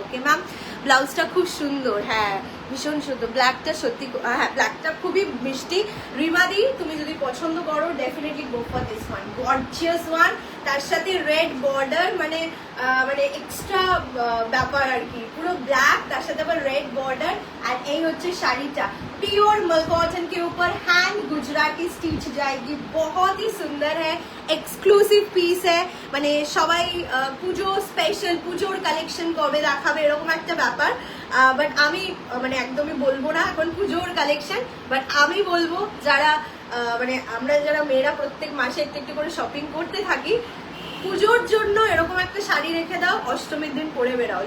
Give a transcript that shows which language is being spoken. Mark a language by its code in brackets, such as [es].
[bn] Okay ma'am, ব্লাউজটা খুব সুন্দর, হ্যাঁ ভীষণ সুন্দর। ব্ল্যাকটা সত্যি, হ্যাঁ ব্ল্যাকটা খুবই মিষ্টি। রিমাদি তুমি যদি পছন্দ করো [en] Definitely go for this one, gorgeous one. [bn] তার সাথে রেড বর্ডার, মানে মানে এক্সট্রা ব্যাপার আর কি, পুরো ব্ল্যাক তার সাথে আবার রেড বর্ডার। আর এই হচ্ছে শাড়িটা, [hi] प्योर मल कॉटन के ऊपर हैंड गुजराती स्टिच जाएगी, बहुत ही सुंदर है, एक्सक्लूसिव পিস है। [bn] মানে সবাই পুজো স্পেশাল, পুজোর কালেকশন কবে দেখাবে এরকম একটা ব্যাপার। বাট আমি মানে একদমই বলবো না এখন পুজোর কালেকশন, বাট আমি বলবো যারা মানে আমরা যারা মেয়েরা প্রত্যেক মাসে একটু একটু করে শপিং করতে থাকি, পুজোর জন্য এরকম একটা শাড়ি রেখে দাও, অষ্টমীর দিন পরে বেরাও।